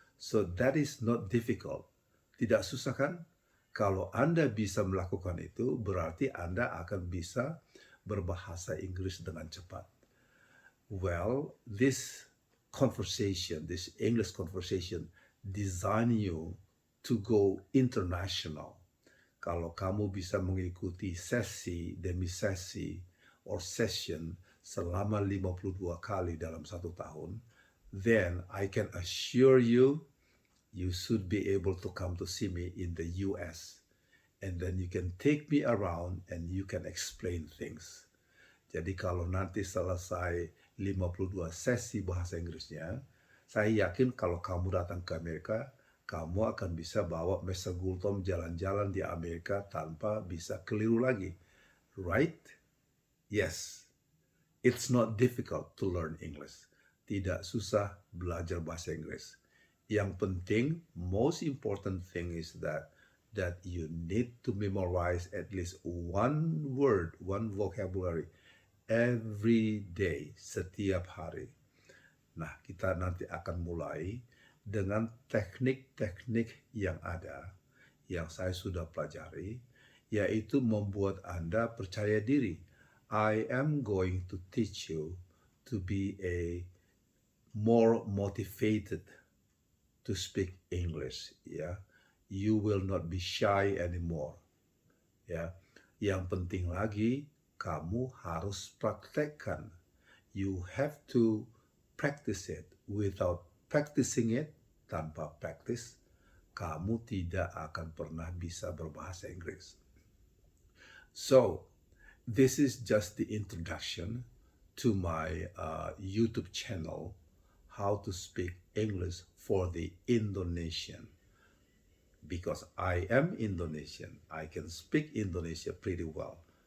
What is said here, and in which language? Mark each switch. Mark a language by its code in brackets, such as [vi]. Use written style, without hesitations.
[en] So that is not difficult. [id] Tidak susah kan? Kalau Anda bisa melakukan itu, berarti Anda akan bisa berbahasa Inggris dengan cepat. [en] Well, this conversation, this English conversation, design you to go international. [id] Kalau kamu bisa mengikuti sesi demi sesi [en] or session [id] selama 52 kali dalam 1 tahun, [en] then I can assure you, you should be able to come to see me in the US. And then you can take me around and you can explain things. [id] Jadi kalau nanti selesai 52 sesi bahasa Inggrisnya, saya yakin kalau kamu datang ke Amerika, kamu akan bisa bawa Mr. Gultom jalan-jalan di Amerika tanpa bisa keliru lagi. [en] Right? Yes. It's not difficult to learn English. [id] Tidak susah belajar bahasa Inggris. Yang penting, [en] most important thing is that you need to memorize at least one word, one vocabulary every day, [id] setiap hari. Nah, kita nanti akan mulai dengan teknik-teknik yang ada, yang saya sudah pelajari, yaitu membuat Anda percaya diri. [en] I am going to teach you to be a more motivated to speak English, ya. You will not be shy anymore, ya. [id] Yang penting lagi, kamu harus praktekkan. [en] You have to practice it. Without practicing it, [id] tanpa praktis, kamu tidak akan pernah bisa berbahasa Inggris. [en] So, this is just the introduction to my YouTube channel, How to Speak English for the Indonesian. Because I am Indonesian, I can speak Indonesia pretty well.